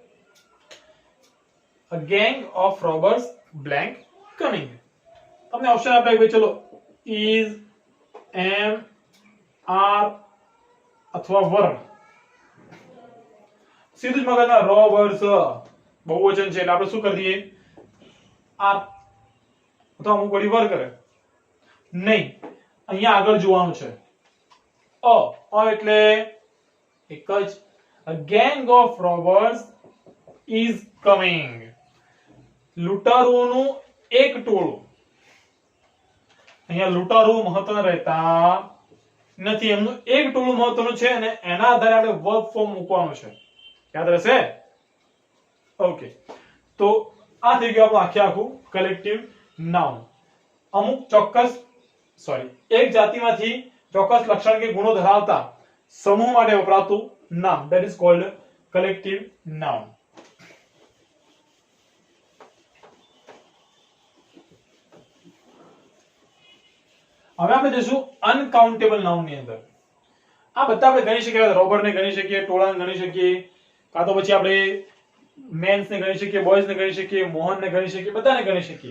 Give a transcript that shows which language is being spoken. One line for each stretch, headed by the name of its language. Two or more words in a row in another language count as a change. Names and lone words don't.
English: A gang of robbers blank coming.
Gujarati: તમને ઓપ્શન આપ્યા કે ચલો
English: is, am, are
Gujarati: અથવા were. સીધું જ મગજમાં robbers બહુવચન છે એટલે આપણે શું કરી દઈએ, are અથવા અમુક વળી were કરે નહીં. અહીંયા આગળ જોવાનું છે અ એટલે એક જ,
English: a gang of robbers is coming.
Gujarati: લૂંટારુઓનું એક ટોળું. અહીંયા લૂંટારુઓ મહત્વના રહેતા નથી, એમનું એક ટોળું મહત્વનું છે અને એના આધારે આપણે
English: verb form
Gujarati: મૂકવાનું છે. યાદ રહેશે? ઓકે, તો આ થઈ ગયું આપણું આખું
English: collective noun.
Gujarati: અમુક ચોક્કસ એક જાતિમાંથી ચોક્કસ લક્ષણ કે ગુણો ધરાવતા સમૂહ માટે વપરાતું નામ,
English: that is called collective noun.
Gujarati: હવે આપણે જઈશું
English: uncountable noun
Gujarati: ની અંદર. આ બધા આપણે ગણી શકીએ, રોબર્ટ ને ગણી શકીએ, ટોળાને ગણી શકીએ, કાં તો પછી આપણે મેન્સ ને ગણી શકીએ, બોયઝ ને ગણી શકીએ, મોહન ને ગણી શકીએ, બધાને ગણી શકીએ.